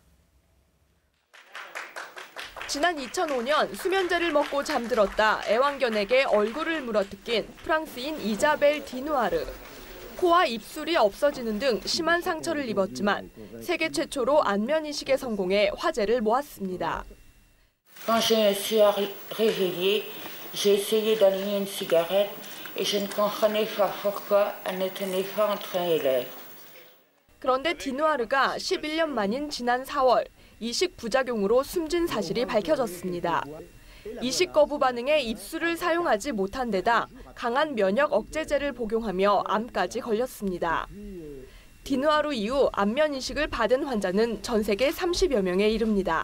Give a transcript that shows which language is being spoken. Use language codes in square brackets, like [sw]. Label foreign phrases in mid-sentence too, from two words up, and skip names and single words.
[ko] 지난 2005년 수면제를 먹고 잠들었다 애완견에게 얼굴을 물어뜯긴 프랑스인 이자벨 디누아르. 코와 입술이 없어지는 등 심한 상처를 입었지만 세계 최초로 안면 이식에 성공해 화제를 모았습니다. [fr] Quand je me suis réveillée, j'ai essayé d'allumer une cigarette et je ne comprenais pas pourquoi elle ne tenait pas entre mes lèvres. [ko] 그런데 디누아르가 11년 만인 지난 4월 이식 부작용으로 숨진 사실이 밝혀졌습니다. 이식 거부 반응에 입술을 사용하지 못한 데다 강한 면역 억제제를 복용하며 암까지 걸렸습니다. 디누아르 이후 안면 이식을 받은 환자는 전 세계 30여 명에 이릅니다.